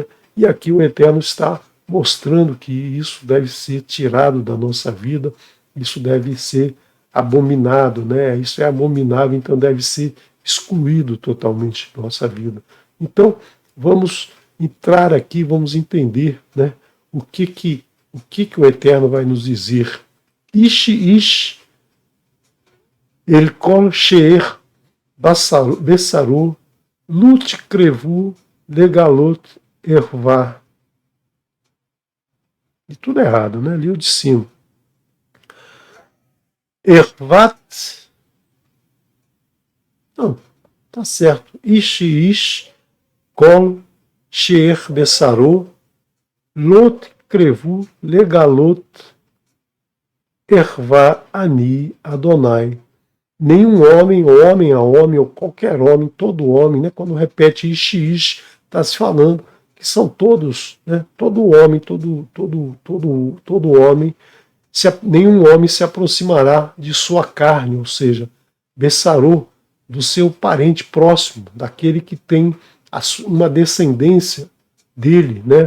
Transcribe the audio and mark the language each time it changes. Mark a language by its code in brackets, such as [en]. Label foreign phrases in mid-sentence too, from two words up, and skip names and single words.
[pt] E aqui o Eterno está mostrando que isso deve ser tirado da nossa vida, isso deve ser abominado, né? Isso é abominável, então deve ser excluído totalmente da nossa vida. Então, vamos entrar aqui, vamos entender, né, o que o Eterno vai nos dizer. [he] איש אל כל שאר בשרו לא תקרבו לגלות ערוה. [pt] E tudo errado, né? Ali o de cima. Ervat. Não, tá certo. [he] איש כל שאר בשרו לא תקרבו, לגלות ערוה אני אדוני. [pt] Nenhum homem, homem a homem, ou qualquer homem, todo homem, né? Quando repete ish, está se falando que são todos, né? Todo homem, todo homem, nenhum homem se aproximará de sua carne, ou seja, Bessarô, do seu parente próximo, daquele que tem uma descendência dele, né?